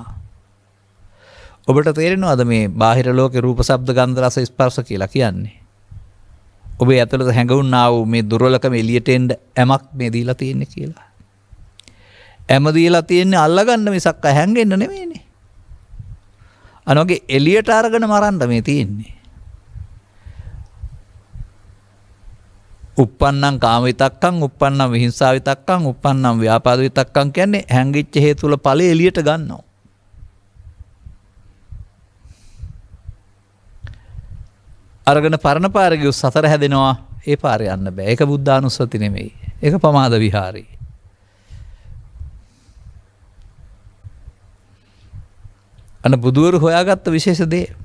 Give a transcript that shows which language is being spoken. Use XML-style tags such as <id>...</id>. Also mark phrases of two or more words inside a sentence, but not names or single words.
<si>ඔබට තේරෙනවද මේ බාහිර ලෝකේ රූප, ශබ්ද, ගන්ධ, රස, ස්පර්ශ කියලා කියන්නේ? ඔබේ ඇතුළත හැඟුණා වූ මේ දුර්වලකම එළියට එන්න ඇමක් මේ දීලා තියෙන්නේ කියලා. ඇම දීලා තියෙන්නේ අල්ලගන්න මිසක් හැංගෙන්න නෙමෙයිනේ. අනෝගේ එළියට අරගෙන මරන්න මේ තියෙන්නේ.</si> <pi>uppannam කාම විතක්කං, uppannam විහිංසා විතක්කං, uppannam ව්‍යාපාද විතක්කං</pi> <si>කියන්නේ හැංගිච්ච හේතු වල ඵලෙ එළියට ගන්නවා. අරගෙන පරණ පාරේ ගිය සතර හැදෙනවා. ඒ පාරේ යන්න බෑ. ඒක බුද්ධානුස්සති නෙමෙයි. ඒක පමාද විහාරේ. අන්න බුදුවරු හොයාගත්ත විශේෂ දේ.</si>